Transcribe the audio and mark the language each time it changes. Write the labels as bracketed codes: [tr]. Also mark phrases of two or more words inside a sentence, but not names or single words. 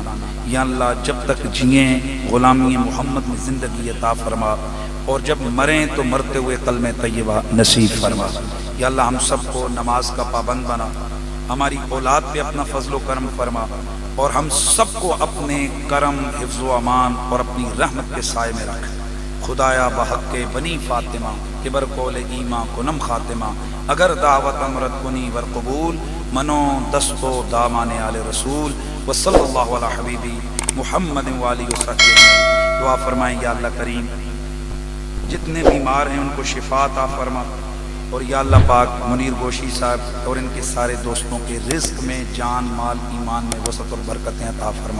[ur] یا اللہ جب تک جئیں غلامی محمد میں زندگی عطا فرما، اور جب مریں تو مرتے ہوئے کلمہ طیبہ نصیب فرما۔ یا اللہ ہم سب کو نماز کا پابند بنا، ہماری اولاد پہ اپنا فضل و کرم فرما، اور ہم سب کو اپنے کرم، حفظ و امان اور اپنی رحمت کے سائے میں رکھ۔ [fa] خدایا بحق کے بنی فاطمہ کہ بر قول ایماں کنم خاتمہ اگر دعوت امرت کنی ور قبول منو دستو دامان آل رسول [ar] وصلی اللہ علی حبیبی محمد والی وسلم. [ur] دعا فرمائیں یا اللہ کریم جتنے بیمار ہیں ان کو شفا عطا فرما، اور یا اللہ پاک منیر گوشی صاحب اور ان کے سارے دوستوں کے رزق میں جان مال ایمان میں وسعت اور برکتیں عطا فرما.